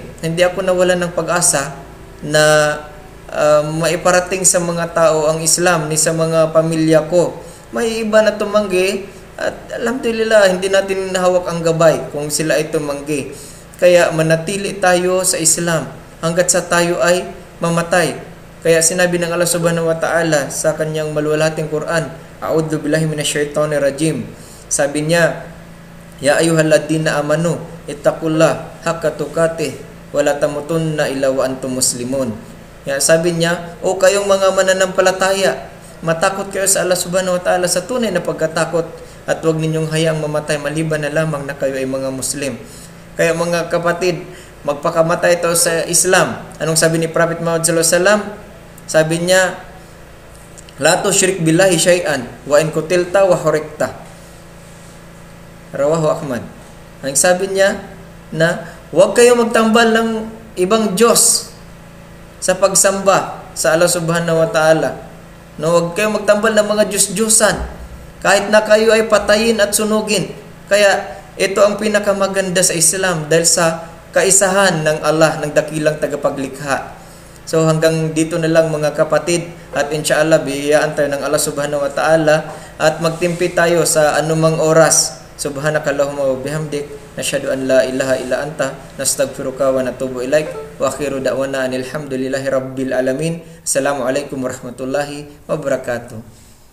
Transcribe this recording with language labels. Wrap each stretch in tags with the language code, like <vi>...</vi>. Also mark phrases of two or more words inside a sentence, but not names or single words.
<tl>Hindi ako nawalan ng pag-asa na maiparating sa mga tao ang Islam, ni sa mga pamilya ko. May iba na tumanggi at alhamdulillah, hindi natin nahawak ang gabay kung sila ay tumanggi. Kaya manatili tayo sa Islam hanggat sa tayo ay mamatay. Kaya sinabi ng</tl> <ar>الله سبحانه وتعالى</ar> <tl>sa kanyang maluwalhating Quran,</tl> <ar>أعوذ بالله من الشيطان الرجيم.</ar> <tl>Sabi niya,</tl> <ar>يا أيها الذين آمنوا اتقوا الله حق تقاته ولا تموتن إلا وأنتم مسلمون.</ar> <tl>Kaya sabi niya, o kayong mga mananampalataya, matakot kayo sa</tl> <ar>الله سبحانه وتعالى</ar> <tl>sa tunay na pagkatakot, at huwag ninyong hayaang mamatay maliban na lamang na kayo ay mga Muslim. Kaya mga kapatid, magpakamatay tayo sa Islam. Anong sabi ni Prophet Muhammad</tl> <ar>صلى الله عليه وسلم?</ar> <tl>Sabi niya,</tl> <ar>لا تشرك بالله شيئا وإن قتلت وحرقت. رواه أحمد.</ar> <tl>Ang sabi niya na huwag kayo magtambal ng ibang Diyos sa pagsamba sa</tl> <ar>الله سبحانه وتعالى.</ar> <tl>No, huwag kayo magtambal ng mga Diyos-Diyosan kahit na kayo ay patayin at sunugin. Kaya ito ang pinakamaganda sa Islam dahil sa kaisahan ng Allah, ng dakilang tagapaglikha. So hanggang dito na lang mga kapatid, at inshallah biyayaan tayo ng</tl> <ar>الله سبحانه وتعالى</ar> <tl>at magtimpi tayo sa anumang oras.</tl> <ar>سبحانك اللهم وبحمدك، نشهد أن لا إله إلا أنت، نستغفرك ونتوب إليك، وآخر دعوانا أن الحمد لله رب العالمين. السلام عليكم ورحمة الله وبركاته.</ar>